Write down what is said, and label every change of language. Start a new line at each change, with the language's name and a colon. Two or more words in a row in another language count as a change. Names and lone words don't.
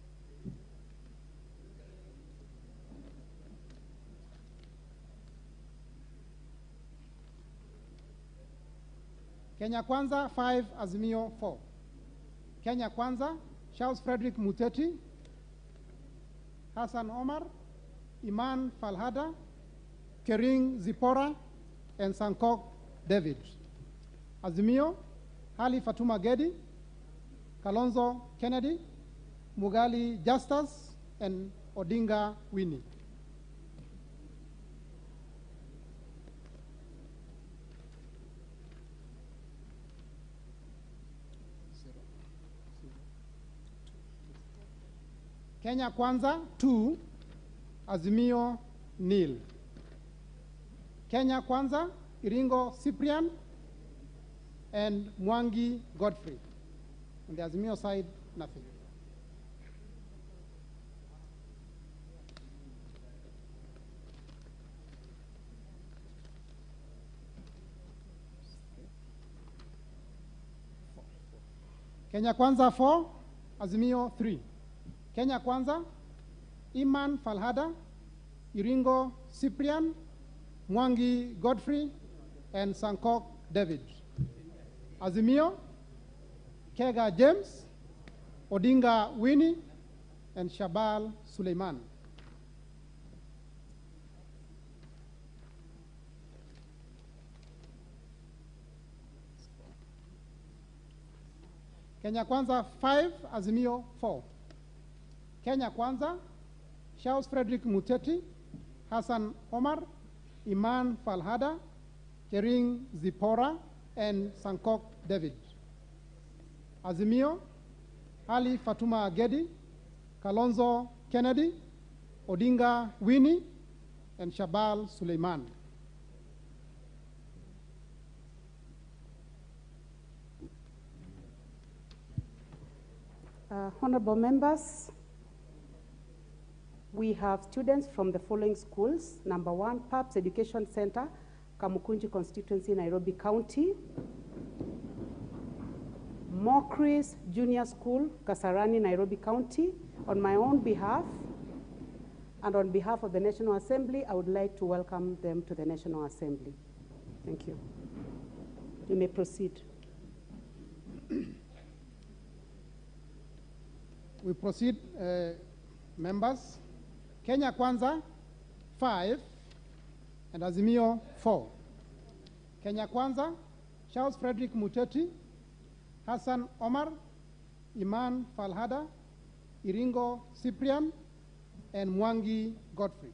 English: Kenya Kwanza 5, Azimio 4. Kenya Kwanza, Charles Frederick Muteti, Hassan Omar, Iman Falhada, Kering Zipora, and Sankok David. Azimio, Ali Fatuma Gedi, Kalonzo Kennedy, Mugali Justus, and Odinga Winnie. Kenya Kwanza 2, Azimio nil. Kenya Kwanza, Iringo Cyprian, and Mwangi Godfrey. On the Azimio side, nothing. Kenya Kwanza 4, Azimio 3. Kenya Kwanza, Iman Falhada, Iringo Cyprian, Mwangi Godfrey, and Sankok David. Azimio, Kega James, Odinga Winnie, and Shabal Suleiman. Kenya Kwanza 5, Azimio 4. Kenya Kwanza, Charles Frederick Muteti, Hassan Omar, Iman Falhada, Kering Zipora, and Sankok David. Azimio, Ali Fatuma Gedi, Kalonzo Kennedy, Odinga Winnie, and Shabal Suleiman. Honorable members, we have students from the following schools. Number 1, PAPS Education Center, Kamukunji Constituency, Nairobi County. Mokris Junior School, Kasarani, Nairobi County. On my own behalf, and on behalf of the National Assembly, I would like to welcome them to the National Assembly. Thank you. You may proceed. We proceed, members. Kenya Kwanza, 5, and Azimio, 4. Kenya Kwanza, Charles Frederick Muteti, Hassan Omar, Iman Falhada, Iringo Cyprian, and Mwangi Godfrey.